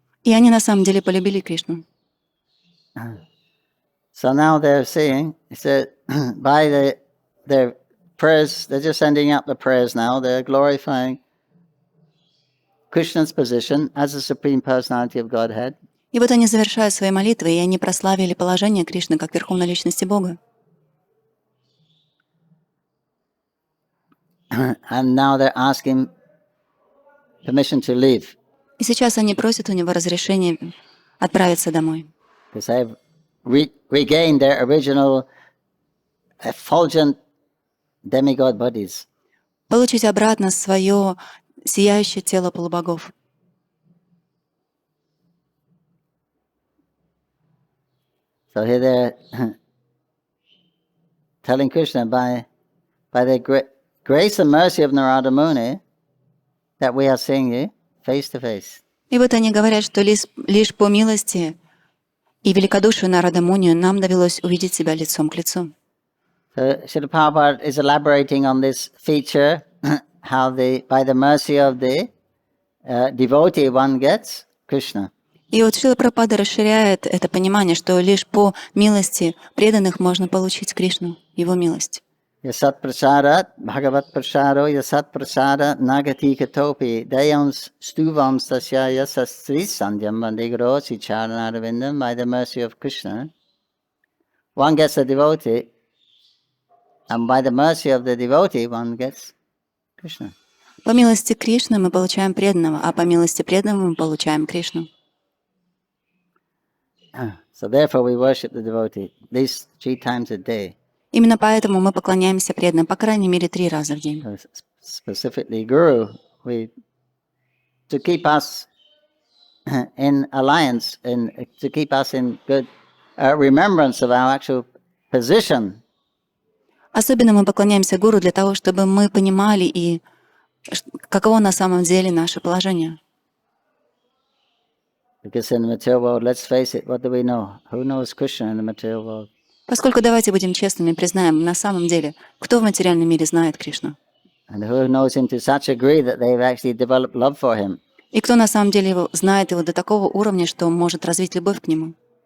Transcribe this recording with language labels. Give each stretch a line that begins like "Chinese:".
Russian: И они на самом деле полюбили Кришну.
English: So now they're seeing, so by their prayers, they're just sending up the prayers now, they're glorifying Krishna's position as the Supreme Personality of Godhead.
Russian: И вот они завершают свои молитвы, и они прославили положение Кришны как Верховной Личности Бога.
English: And now they're asking permission to leave.
Russian: И сейчас они просят у него разрешения отправиться домой.
English: Because they've regained their original effulgent demigod bodies.
Russian: Получить обратно свое сияющее тело полубогов.
English: So here they're telling Krishna by the grace and mercy of Narada Muni that we are seeing you face to face.
Russian: И вот они говорят, что лишь по милости и великодушию Нарада Муни нам довелось увидеть себя лицом к лицу.
English: So Srila Prabhupada is elaborating on this feature, how by the mercy of the devotee one gets Krishna.
Russian: И вот Шрила Прабхупада расширяет это понимание, что лишь по милости преданных можно получить Кришну, Его милость.
Sanskrit: Yasat prasadat bhagavat prasaro yasat prasada nagati katopi dayams stuvam sasya yasastri sandhyam vandigro sicharanarvindam.
English: By the mercy of Krishna, one gets a devotee, and by the mercy of the devotee, one gets Krishna.
Russian: По милости Кришны мы получаем преданного, а по милости преданного мы получаем Кришну.
English: So therefore we worship the devotee at least 3 times a day.
Russian: Именно поэтому мы поклоняемся преданным, по крайней мере, 3 раза в день.
English: Specifically Guru, to keep us in alliance and to keep us in good remembrance of our actual position.
Russian: Особенно мы поклоняемся Гуру для того, чтобы мы понимали и каково на самом деле наше положение.
English: Because in the material world, let's face it, what do we know? Who knows Krishna in the material world?
Russian: Поскольку, давайте будем честными, признаем, на самом деле, кто в материальном мире знает Кришну?
English: And who knows him to such a degree that they've actually developed love for him?
Russian: И кто на самом деле знает его до такого уровня, что может развить любовь к нему?